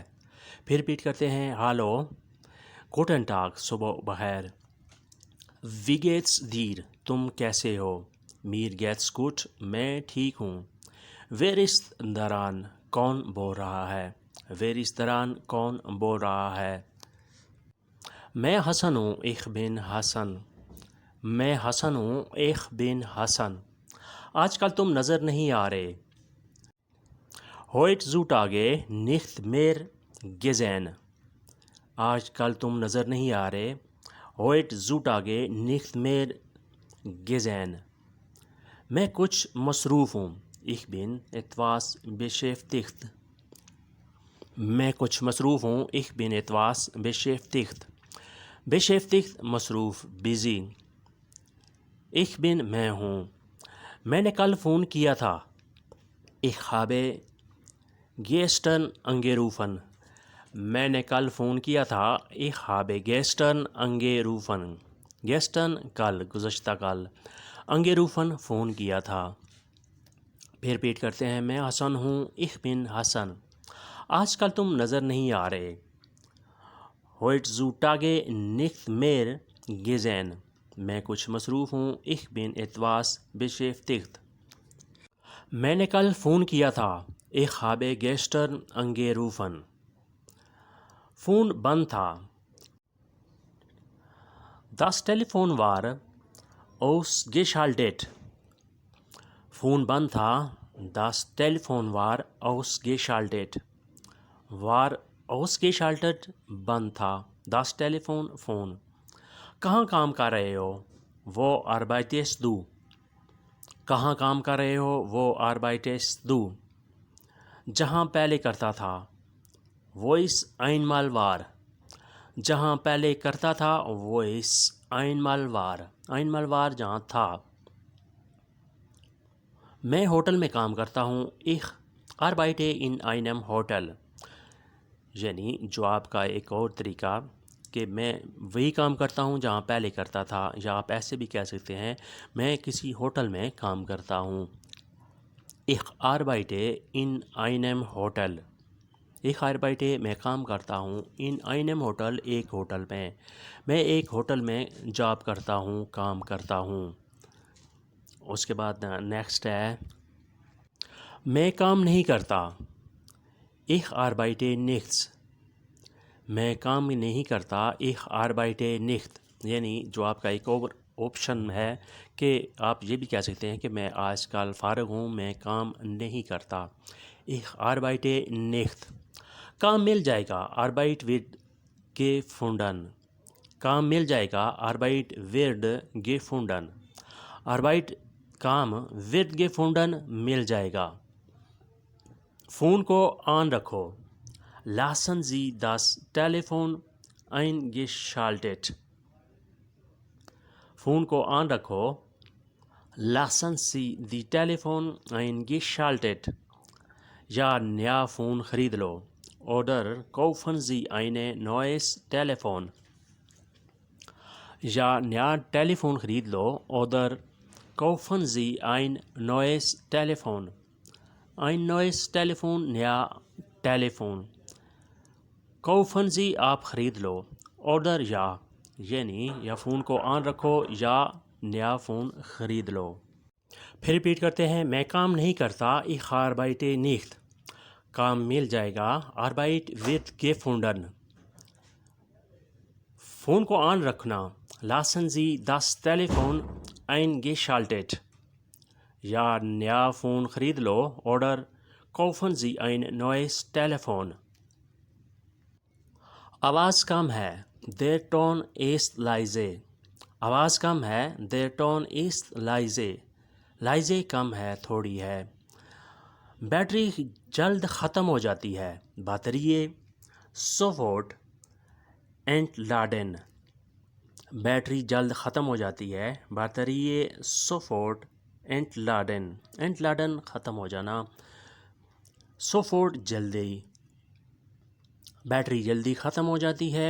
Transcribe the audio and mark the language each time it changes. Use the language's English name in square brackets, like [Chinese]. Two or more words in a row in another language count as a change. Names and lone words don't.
[Urdu] پھر ریپیٹ کرتے ہیں۔ ہالو، [German] Guten Tag, [Urdu] صبح بخیر۔ [German] Wie geht's dir, [Urdu] تم کیسے ہو؟ [German] Mir geht's gut, [Urdu] میں ٹھیک ہوں۔ [German] Wer ist dran, [Urdu] کون بول رہا ہے؟ [German] Wer ist dran, [Urdu] کون بول رہا ہے؟ میں حسن ہوں، [German] ich bin [Urdu] حسن۔ میں حسن ہوں، [German] ich bin حسن۔ [Urdu] آج کل تم نظر نہیں آ رہے۔ [German] Heute zutage nicht mehr gesehen۔ [Urdu] آج کل تم نظر نہیں آ رہے۔ [German] Heute zutage nicht mehr gesehen۔ [Urdu] میں کچھ مصروف ہوں۔ [German] Ich bin etwas beschäftigt۔ [Urdu] میں کچھ مصروف ہوں۔ [German] Ich bin etwas beschäftigt۔ beschäftigt مصروف، busy۔ Ich bin، [Urdu] میں ہوں۔ میں نے کل فون کیا تھا۔ [German] Ich habe gestern angerufen۔ [Urdu] میں نے کل فون کیا تھا۔ [German] Ich habe gestern angerufen۔ [Urdu] gestern کل، گزشتہ کل۔ angerufen فون کیا تھا۔ پھر ریپیٹ کرتے ہیں۔ میں حسن ہوں، [German] ich bin حسن۔ [Urdu] آج کل تم نظر نہیں آ رہے۔ [German] Heute zutage nicht mehr gesehen۔ [Urdu] میں کچھ مصروف ہوں۔ [German] Ich bin etwas beschäftigt۔ [Urdu] میں نے کل فون کیا تھا۔ [German] Ich habe gestern angerufen۔ [Urdu] فون بند تھا۔ [German] Das Telefon war ausgeschaltet۔ [Urdu] فون بند تھا۔ [German] Das Telefon war ausgeschaltet۔ war ausgeschaltet [Urdu] بند تھا۔ [German] Das Telefon [Urdu] فون۔ کہاں کام کر رہے ہو؟ [German] Wo arbeitest du؟ [Urdu] کہاں کام کر رہے ہو؟ [German] Wo arbeitest du؟ [Urdu] جہاں پہلے کرتا تھا۔ [German] Wo es einmal war۔ [Urdu] جہاں پہلے کرتا تھا۔ [German] Wo es einmal war۔ einmal war [Urdu] جہاں تھا۔ میں ہوٹل میں کام کرتا ہوں۔ [German] Ich arbeite in einem Hotel۔ [Urdu] یعنی جواب کا ایک اور طریقہ کہ میں وہی کام کرتا ہوں جہاں پہلے کرتا تھا، یا آپ ایسے بھی کہہ سکتے ہیں میں کسی ہوٹل میں کام کرتا ہوں۔ [German] Ich arbeite in einem Hotel۔ Ich arbeite [Urdu] میں کام کرتا ہوں۔ [German] in einem Hotel [Urdu] ایک ہوٹل میں۔ میں ایک ہوٹل میں جاب کرتا ہوں، کام کرتا ہوں۔ اس کے بعد نیکسٹ ہے۔ میں کام نہیں کرتا۔ [German] Ich arbeite nichts۔ [Urdu] میں کام نہیں کرتا۔ [German] Ich arbeite nicht۔ [Urdu] یعنی جو آپ کا ایک اور آپشن ہے کہ آپ یہ بھی کہہ سکتے ہیں کہ میں آج کل فارغ ہوں، میں کام نہیں کرتا۔ [German] Ich arbeite nicht۔ [Urdu] کام مل جائے گا۔ [German] Arbeit wird gefunden۔ [Urdu] کام مل جائے گا۔ [German] Arbeit wird gefunden۔ Arbeit کام، wird gefunden [Urdu] مل جائے گا۔ فون کو آن رکھو۔ [German] Lassen Sie das Telefon eingeschaltet۔ [Urdu] فون کو آن رکھو۔ [German] Lassen Sie die Telefon eingeschaltet۔ [Urdu] یا نیا فون خرید لو۔ [German] Oder kaufen Sie ein neues Telefon۔ [Urdu] یا نیا ٹیلی فون خرید لو۔ [German] Oder kaufen Sie ein neues Telefon۔ ein neues Telefon [Urdu] نیا ٹیلی فون۔ [German] kaufen Sie [Urdu] آپ خرید لو۔ Oder یا، یعنی یا فون کو آن رکھو یا نیا فون خرید لو۔ پھر ریپیٹ کرتے ہیں۔ میں کام نہیں کرتا۔ [German] Ich arbeite nicht۔ [Urdu] کام مل جائے گا۔ [German] Arbeit wird gefunden۔ [Urdu] فون کو آن رکھنا۔ [German] lassen Sie das Telefon eingeschaltet. [Urdu] یا نیا فون خرید لو. [German] Oder kaufen Sie ein neues Telefon. [Urdu] آواز کم ہے. [German] Der Ton ist leise. [Urdu] آواز کم ہے. [German] Der Ton ist leise. [Urdu] leise کم ہے, تھوڑی ہے. بیٹری جلد ختم ہو جاتی ہے. [German] Batterie sofort entladen. [Urdu] بیٹری جلد ختم ہو جاتی ہے. [German] Batterie sofort entladen. [Urdu] entladen ختم ہو جانا. sofort جلدی. بیٹری جلدی ختم ہو جاتی ہے.